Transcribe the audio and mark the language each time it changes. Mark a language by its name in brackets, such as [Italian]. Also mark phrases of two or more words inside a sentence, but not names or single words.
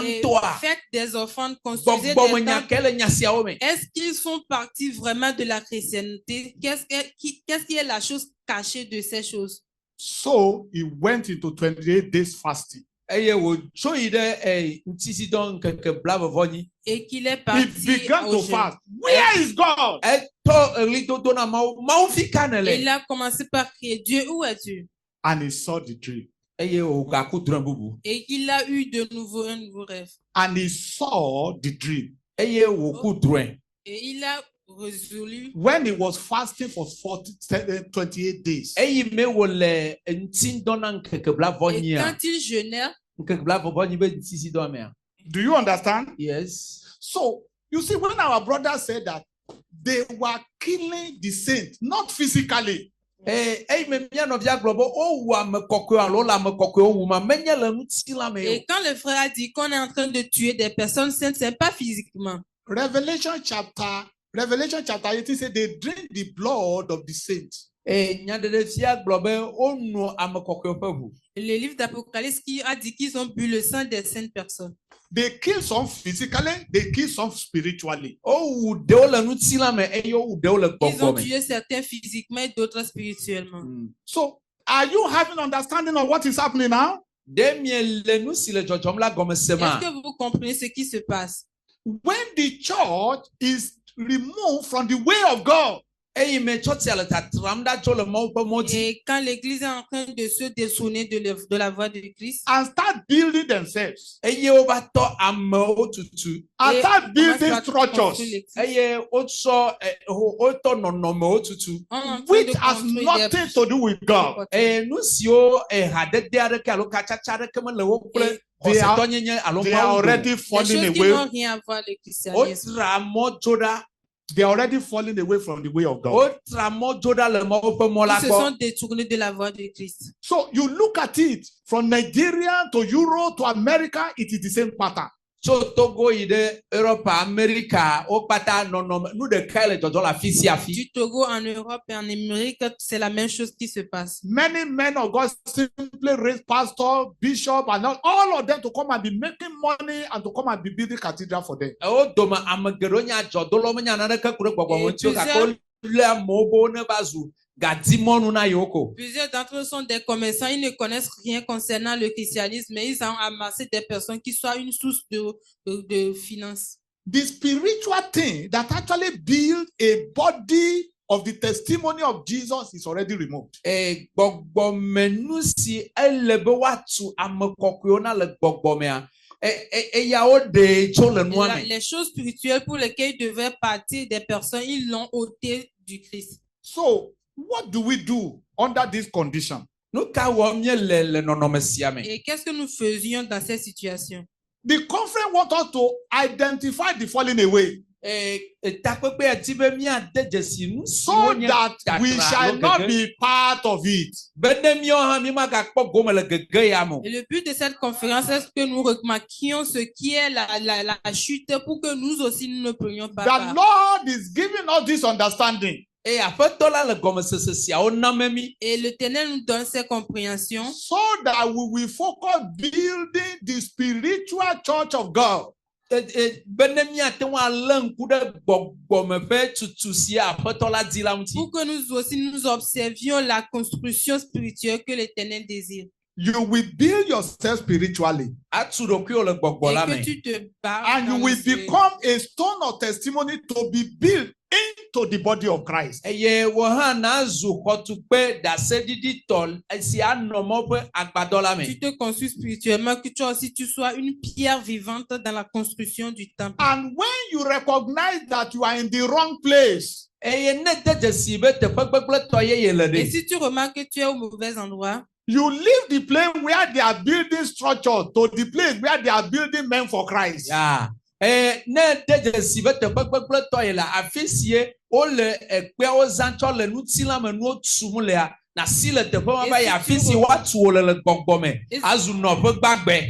[French] Et [Ewe] ŋutɔa. [French] faites des offrandes, construisez [Ewe] Gbɔgbɔme [French] des [Ewe] nya [French] temples. [Ewe] ke le nya siawo me. [French] Est-ce qu'ils font partie vraiment de la chrétienté? Qu'est-ce qui est la chose cachée de ces choses? [English] So he went into 28 days fasting. [Ewe] Eye wòtso yi ɖe ŋutisidɔ ŋkeke blavɔvɔnyi. [French] Et qu'il est [English] He [French] parti [English] began [French] au [English] to [French] jeûne. [English] fast. Where is God? [Ewe] Etɔ ɣlidodo na Mawu fi ka ne [French] Et [Ewe] le. [French] il a commencé par crier, Dieu, où es-tu? [English] And he saw the dream. [Ewe] Eye wògaku drɔ̃ bubu. [French] Et il a eu de nouveau un nouveau rêve. [English] And he saw the dream. [Ewe] Eye wòku drɔ̃e. [French] Et il a résolu, [English] When he was fasting for 28 days. [Ewe] Eyi me wòle ŋutidɔ na ŋkeke [French] et [Ewe] blavɔnyia. [French] quand il jeûnait, [Ewe] Ŋkeke blavɔvɔnyi be ŋutisidɔ mea. [English] Do you understand? Yes. So you see, when our brother said that they were killing the saints, not physically. [Ewe] Eyi me mía nɔvia gblɔ be wowu ame kɔkɔe alo le ame kɔkɔewo wu ma menye le ŋuti la me o. [French] et quand le frère a dit qu'on est en train de tuer des personnes saintes, c'est pas physiquement. [English] Revelation chapter 18 said they drink the blood of the saints. [Ewe] Nyaɖeɖefia gblɔ be wonu ame kɔkɔe ƒe ʋu. [French] Le livre d'Apocalypse qui a dit qu'ils ont bu le sang des saintes personnes. [English] They kill some physically, they kill some spiritually. [Ewe] Wowu ɖewo le ŋuti la me eye wowu ɖewo le [French] Ils ont [Ewe] gbɔgbɔ me. [French] tué certains physiquement et d'autres spirituellement. [English] So are you having understanding of what is happening now? [Ewe] Ɖe miele nu si le dzɔdzɔm la gɔme se ma. [French] Est-ce que vous comprenez ce qui se passe? [English] When the church is removed from the way of God, [Ewe] Eyi me tsɔtsia le tatram ɖa tso le Mawu ƒe mɔ dzi. [French] Et quand l'Église est en train de se détourner de la voie de Christ, [English] and start building themselves, [Ewe] Eye wova tɔ amewo tutu. [English] and [French] et [English] start [French] commence [English] building [French] à [English] structures [French] construire l'Église, [Ewe] Eye wotsɔ wotɔ nɔnɔmewo tutu. [French] on est en train [English] which [French] de [English] has [French] construire [English] nothing to do with God. [Ewe] Nu siwo hadede aɖeke alo katsatsa aɖeke me le wo kple [English] They are- [Ewe] xɔsetɔnyenye alo [English] They are [Ewe] Mawu dome. [English] already [French] des [English] falling [French] choses qui [English] away. [French] n'ont rien à voir avec le christianisme. [Ewe] Wotra mɔ dzo ɖa. [English] They are already falling away from the way of God. [Ewe] Wotra mɔ dzo ɖa le Mawu ƒe mɔ la [French] Ils se [Ewe] gbɔ. [French] sont détournés de la voie de Christ. [English] So you look at it from Nigeria to Europe to America, it is the same pattern. [Ewe] Tso Togo yi ɖe Europe, Amerika, wo kpata nɔnɔme nu ɖekae le dzɔdzɔ le afi sia afi. [French] Du Togo en Europe et en Amérique, c'est la même chose qui se passe. [English] Many men of God simply raise pastor, bishop, and all of them to come and be making money and to come and be building cathedral for them. [Ewe] Wo dome ame geɖewo nye adzɔdolawo menya naneke ku ɖe gbɔgbɔme ŋuti o gake wolé amewo be wone va zu gadimɔnu na yewo ko. [French] Plusieurs d'entre eux sont des commerçants, ils ne connaissent rien concernant le christianisme, mais ils ont amassé des personnes qui soient une source de finances. [English] The spiritual thing that actually build a body of the testimony of Jesus is already removed. [Ewe] Gbɔgbɔmenu si ele be woatu ame kɔkɔewo na le gbɔgbɔmea, eyawo ɖe tso le nua me. [French] Les choses spirituelles pour lesquelles il devait partir des personnes, ils l'ont ôté du Christ. [English] So, what do we do under this condition? [Ewe] Nu ka wɔm nye le nɔnɔme sia me? [French] Et qu'est-ce que nous faisions dans cette situation? [English] The conference wants us to identify the falling away [Ewe] Takpekpe edi be míade dzesi nu [English] so [Ewe] siwo nye [English] that we [Ewe] tatra [English] shall [Ewe] alo [English] not [Ewe] gege. [English] be part of it. [Ewe] Be ne míawo hã mímagakpɔ gome le gege ya me o. [French] Et le but de cette conférence est que nous remarquions ce qui est la chute pour que nous aussi nous ne prenions pas [English] The [French] part. [English] Lord is giving us this understanding [Ewe] Aƒetɔ la le gɔmesese siawo na me mí. [French] Et l'Éternel nous donne ces compréhensions [English] so that we will focus building the spiritual church of God. [Ewe] Be ne míate ŋu alé ŋku ɖe gbɔgbɔme ƒe tutu si Aƒetɔ la di la ŋuti. [French] pour que nous aussi nous observions la construction spirituelle que l'Éternel désire. [English] You will build yourself spiritually [Ewe] Atu ɖokuiwo le gbɔgbɔ la [French] Et que [Ewe] me. [French] tu te bats [English] and [French] dans [English] you [French] le [English] will spirit. become a stone of testimony to be built into the body of Christ. [Ewe] Eye wo hã nazu xɔtukpe ɖaseɖiɖitɔ si anɔ mɔ ƒe agbadɔ la me. [French] Tu te construis spirituellement, que toi aussi tu sois une pierre vivante dans la construction du temple. [English] And when you recognize that you are in the wrong place, [Ewe] Eye ne de dzesi be teƒe gbegblẽtɔ yeye le [French] Et [Ewe] ɖe. [French] si tu remarques que tu es au mauvais endroit, [English] you leave the place where they are building structure to the place where they are building men for Christ. Ya. [Ewe] Ne de dzesi be teƒe gbegblẽtɔ ye le afi sie wole ekpeawo zã tsɔ le nutilame nuwo tum lea, nasi le teƒe ma ba yi afi si woatu wo le gbɔgbɔme azu nɔƒe gbagbe.